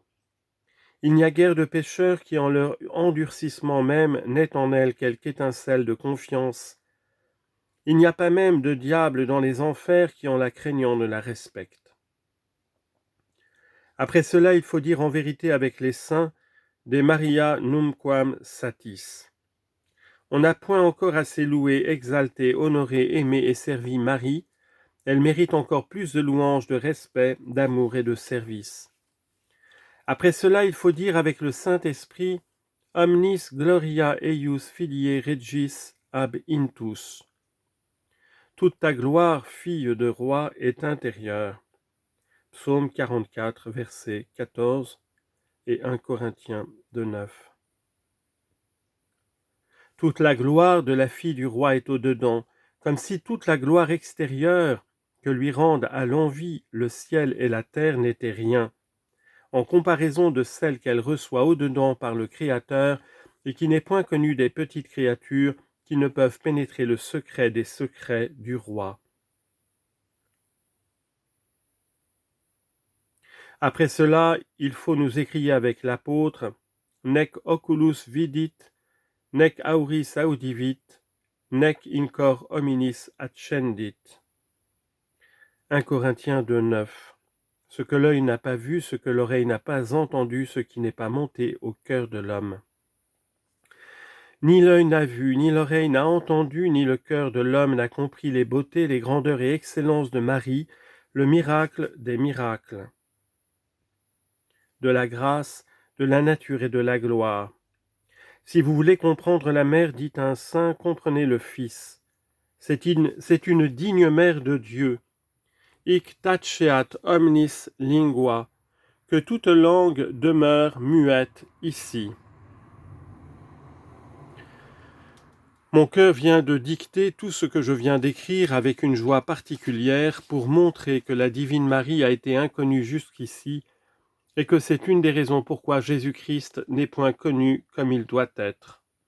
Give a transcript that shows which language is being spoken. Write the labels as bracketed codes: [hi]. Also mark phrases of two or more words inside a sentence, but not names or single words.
[fr] Il n'y a guère de pécheurs qui en leur endurcissement même n'aient en elle quelque étincelle de confiance. Il n'y a pas même de diable dans les enfers qui en la craignant ne la respectent. Après cela, il faut dire en vérité avec les saints, [la] de Maria numquam satis. [fr] On n'a point encore assez loué, exalté, honoré, aimé et servi Marie, elle mérite encore plus de louanges, de respect, d'amour et de service. Après cela, il faut dire avec le Saint-Esprit, [la] Omnis gloria eius filiae regis ab intus. [fr] Toute ta gloire, fille de roi, est intérieure. Psaume 44, versets 14 et 1 Corinthiens 2.9. Toute la gloire de la fille du roi est au-dedans, comme si toute la gloire extérieure que lui rendent à l'envi le ciel et la terre n'était rien, en comparaison de celle qu'elle reçoit au-dedans par le Créateur et qui n'est point connue des petites créatures qui ne peuvent pénétrer le secret des secrets du roi. Après cela, il faut nous écrier avec l'apôtre « [la] Nec oculus vidit, nec auris audivit, nec in cor hominis accendit [fr] » 1 Corinthiens 2.9. Ce que l'œil n'a pas vu, ce que l'oreille n'a pas entendu, ce qui n'est pas monté au cœur de l'homme. Ni l'œil n'a vu, ni l'oreille n'a entendu, ni le cœur de l'homme n'a compris les beautés, les grandeurs et excellences de Marie, le miracle des miracles, de la grâce, de la nature et de la gloire. Si vous voulez comprendre la mère, dit un saint, comprenez le Fils. C'est une digne mère de Dieu. [la] Hic taceat omnis lingua, [fr] que toute langue demeure muette ici. Mon cœur vient de dicter tout ce que je viens d'écrire avec une joie particulière pour montrer que la Divine Marie a été inconnue jusqu'ici et que c'est une des raisons pourquoi Jésus-Christ n'est point connu comme il doit être.